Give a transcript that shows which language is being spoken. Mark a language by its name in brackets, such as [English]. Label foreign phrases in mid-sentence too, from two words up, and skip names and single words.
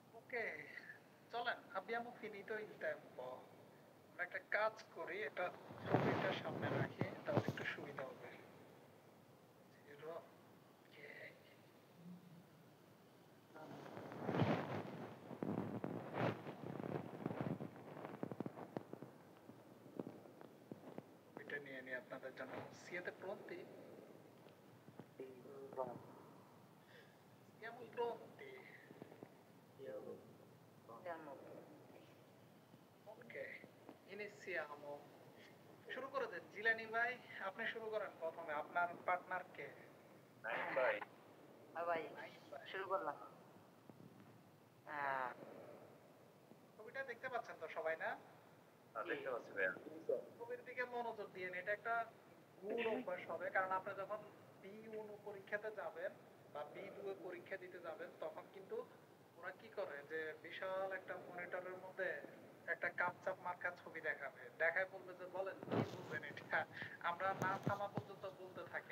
[Bangla] ওকে, চলেন [Italian] abbiamo finito il tempo. [Bangla] আমরা একটা কাজ করি, এটা ছবিটা সামনে রাখি, তাহলে একটু সুবিধা হবে। [Italian] Zero, okay. [Bangla] এটা নিয়ে নিয়ে আপনাদের জন্য [Italian] siete pronti? Siamo pronti. Ok, iniziamo. [Bangla] শুরু করে দেন জিলানি ভাই, আপনি শুরু করেন প্রথমে। আপনার পার্টনার কে? নাইম ভাই। ভাই নাইম ভাই। শুরু করলাম। ছবিটা দেখতে পাচ্ছেন তো সবাই, না? দেখতে পাচ্ছি ভাইয়া। ছবির দিকে মনোযোগ দিয়ে এটা একটা গুড অভ্যাস হবে, কারণ আপনি যখন B1 পরীক্ষাতে যাবেন বা B2 পরীক্ষা দিতে যাবেন, তখন কিন্তু ওরা কি করে যে বিশাল একটা মনিটরের মধ্যে একটা কাপচাপ মার্কা ছবি দেখাবে, দেখায় বলবে যে বলেন কি বুঝবেন এটা, আমরা না থামা পর্যন্ত বলতে থাকেন।